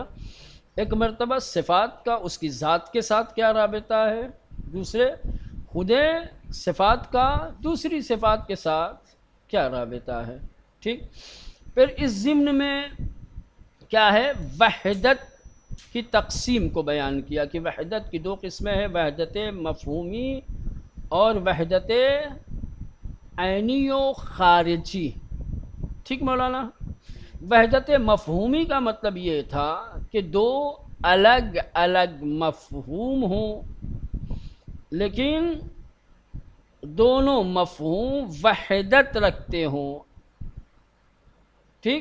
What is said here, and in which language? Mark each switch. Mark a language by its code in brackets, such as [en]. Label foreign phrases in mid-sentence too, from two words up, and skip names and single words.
[ur] ایک مرتبہ صفات کا اس کی ذات کے ساتھ کیا رابطہ ہے، دوسرے خود صفات کا دوسری صفات کے ساتھ کیا رابطہ ہے، ٹھیک؟ پھر اس ضمن میں کیا ہے، وحدت کی تقسیم کو بیان کیا کہ وحدت کی دو قسمیں ہیں، وحدت مفہومی اور وحدت عینی و خارجی، ٹھیک مولانا؟ وحدت مفہومی کا مطلب یہ تھا کہ دو الگ الگ مفہوم ہوں لیکن دونوں مفہوم وحدت رکھتے ہوں، ٹھیک؟